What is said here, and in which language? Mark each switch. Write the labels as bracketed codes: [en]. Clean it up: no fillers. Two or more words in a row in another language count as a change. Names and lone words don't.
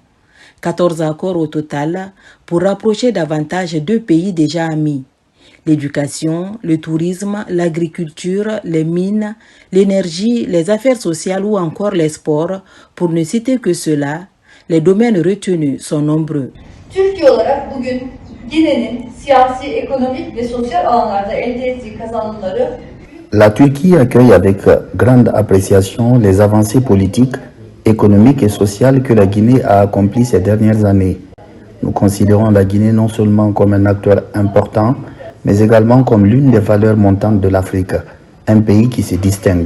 [fr] 14 accords au total pour rapprocher davantage deux pays déjà amis. L'éducation, le tourisme, l'agriculture, les mines, l'énergie, les affaires sociales ou encore les sports, pour ne citer que cela, Les domaines retenus sont nombreux. [tr] Türkiye olarak bugün Gine'nin siyasi, ekonomik ve sosyal alanlarda elde ettiği kazanımları [fr] La Turquie accueille avec grande appréciation les avancées politiques, économiques et sociales que la Guinée a accomplies ces dernières années. Nous considérons la Guinée non seulement comme un acteur important, mais également comme l'une des valeurs montantes de l'Afrique, un pays qui se distingue.